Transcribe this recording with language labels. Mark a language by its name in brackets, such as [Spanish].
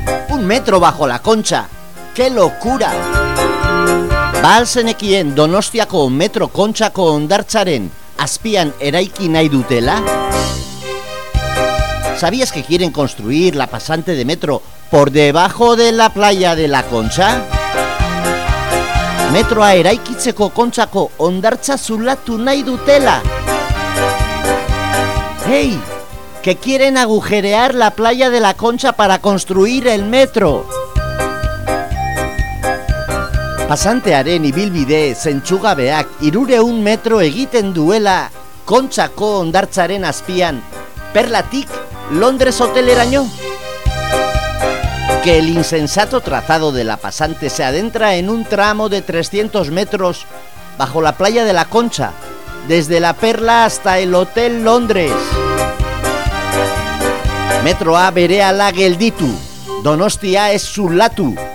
[Spanish] Un metro bajo la concha, ¡qué locura! [Basque] Balzenekien Donostiako metro kontxako ondartzaren azpian eraiki nahi dutela? [Spanish] ¿Sabías que quieren construir la pasante de metro por debajo de la playa de la Concha? [Basque] Metroa eraikitzeko kontxako ondartza zulatu nahi dutela! ¡Hey! [Spanish] Que quieren agujerear la playa de la Concha para construir el metro. [Basque] Pasantearen ibilbide zentsugabeak 300 metro egiten duela Kontxako ondartzaren azpian. Perlatik, Londres hoteleraino. [Spanish] Que el insensato trazado de la pasante se adentra en un tramo de 300 metros bajo la playa de la Concha, desde la Perla hasta el Hotel Londres. [Basque] Metroa berehala gelditu, Donostia ez zulatu.